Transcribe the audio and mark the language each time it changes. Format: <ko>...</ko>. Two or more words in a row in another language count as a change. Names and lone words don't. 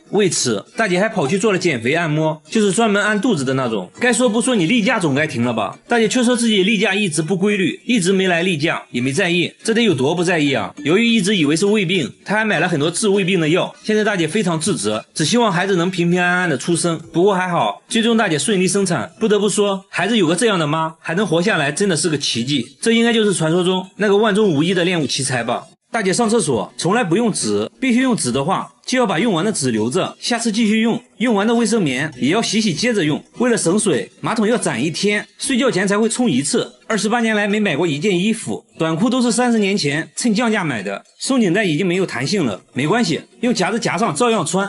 <zh>為此，大姐還跑去做了減肥按摩，就是專門按肚子的那種。該說不說，你例假總該停了吧？大姐卻說自己例假一直不規律，一直沒來例假，也沒在意，這得有多不在意啊？由於一直以為是胃病，她還買了很多治胃病的藥。現在大姐非常自責，只希望孩子能平平安安的出生。不過還好，最終大姐順利生產。不得不說，孩子有個這樣的媽，還能活下來，真的是個奇蹟。這應該就是傳說中那個萬中無一的戀物奇才吧。大姐上廁所從來不用紙，必須用紙的話，就要把用完的紙留着，下次繼續用。用完的衛生棉也要洗接着用。為了省水，馬桶要斬1天，睡覺前才會沖1次。28年來沒買過一件衣服，短褲都是30年前趁降價買的，鬆緊帶已經沒有彈性了，沒關係，用夾子夾上照樣穿。</zh>